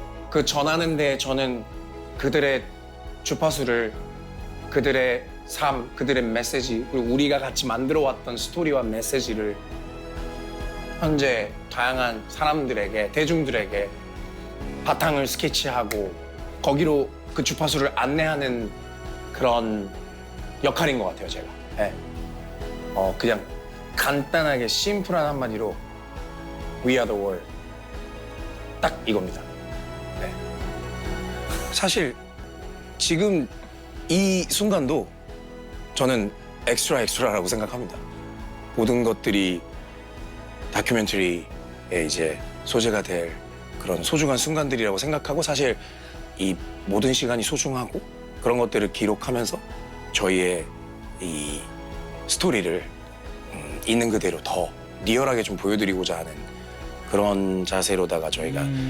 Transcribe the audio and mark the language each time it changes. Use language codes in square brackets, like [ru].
[ko] 그 전하는데 저는 그들의 주파수를 그들의 삶, 그들의 메시지 그리고 우리가 같이 만들어왔던 스토리와 메시지를 현재 다양한 사람들에게, 대중들에게 바탕을 스케치하고 거기로 그 주파수를 안내하는 그런 역할인 것 같아요, 제가. 네. 그냥 간단하게 심플한 한마디로 [en] We are the world. [ko] 딱 이겁니다. 네. 사실 지금 이 순간도 저는 엑스트라라고 생각합니다. 모든 것들이 다큐멘터리에 이제 소재가 될 그런 소중한 순간들이라고 생각하고 사실 이 모든 시간이 소중하고 그런 것들을 기록하면서 저희의 이 스토리를 있는 그대로 더 리얼하게 좀 보여드리고자 하는 그런 자세로다가 저희가